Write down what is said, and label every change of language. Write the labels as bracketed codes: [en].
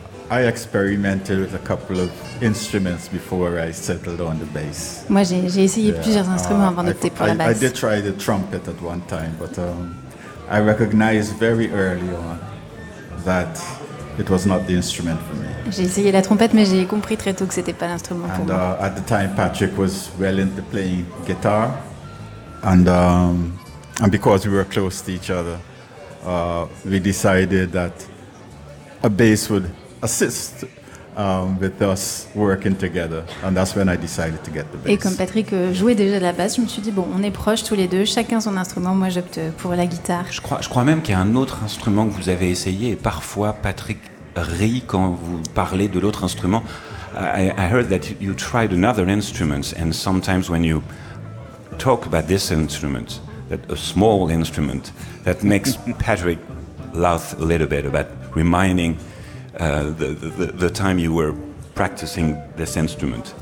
[en] I experimented with a couple of instruments before I settled on the bass. [fr] Moi, j'ai essayé plusieurs instruments avant d'opter pour la basse. [en] I did try the trumpet at one time, but I recognized very early on that it was not the instrument for me. [fr] J'ai essayé la trompette, mais j'ai compris très tôt que c'était pas l'instrument pour moi. [en] At the time, Patrick was well into playing guitar, and because we were close to each other, we decided that a bass would assist with us working together, and that's when I decided to get the bass. [fr] Et comme Patrick jouait déjà de la basse, je me suis dit bon, on est proches tous les deux, chacun son instrument, moi j'opte pour la guitare. Je crois même qu'il y a un autre instrument que vous avez essayé, et parfois Patrick ri quand vous parlez de l'autre instrument. [en] I heard that you tried another instrument, and sometimes when you talk about this instrument, that a small instrument, that makes Patrick laugh a little bit about reminding the time you were practicing this instrument.